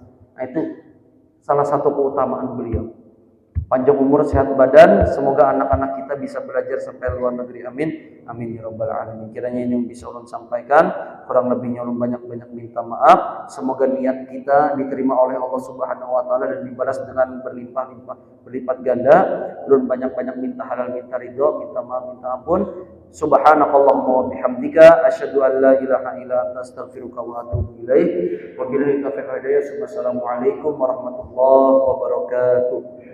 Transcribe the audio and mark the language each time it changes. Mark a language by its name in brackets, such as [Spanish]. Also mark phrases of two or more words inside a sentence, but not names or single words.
[Indonesian] Nah, itu salah satu keutamaan beliau. Panjang umur, sehat badan, semoga anak-anak kita bisa belajar sampai luar negeri. [Arabic] آمين. آمين يا رب العالمين. [Indonesian] Kiranya ini yang bisa ulun sampaikan, kurang lebihnya ulun banyak-banyak minta maaf. Semoga niat kita diterima oleh Allah [Arabic] سبحانه وتعالى [Indonesian] dan dibalas dengan berlimpah-limpah, berlipat ganda. Ulun banyak-banyak minta halal, minta ridho, minta maaf, minta ampun. [Arabic] سبحانك اللهم وبحمدك أشهد أن لا إله إلا أنت أستغفرك وأتوب إليك. وبالله التوفيق والهداية. والسلام عليكم ورحمة الله وبركاته.